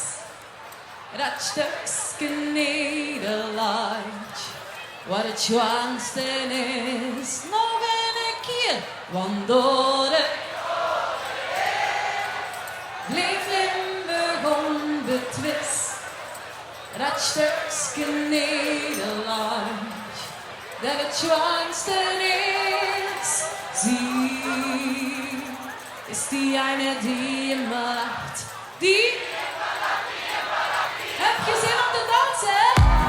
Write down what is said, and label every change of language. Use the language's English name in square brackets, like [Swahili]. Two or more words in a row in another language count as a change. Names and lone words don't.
[Dutch] Dat stukje Nederland, wat het schoonste is, nog een keer, want door de jaren heen bleef Limburg onbetwist. Dat stukje Nederland, dat het schoonste is. [German] Sie ist die eine, die immer lacht, die [Dutch] heb je zin om te dansen?